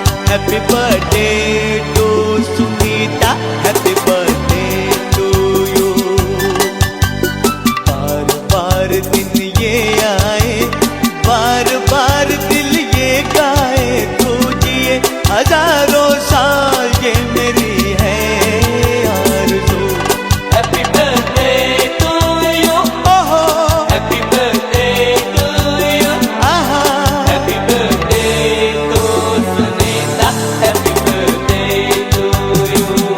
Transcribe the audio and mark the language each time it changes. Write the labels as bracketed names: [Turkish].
[English] Happy birthday to Sunita, happy birthday to you. [Hindi] बार बार दिन ये आए, बार बार दिल ये गाए, तू जिए हजारों साल ये मेरी है आरज़ू। [English] Happy birthday to you, happy birthday to you, happy birthday to Sunita, happy birthday to you.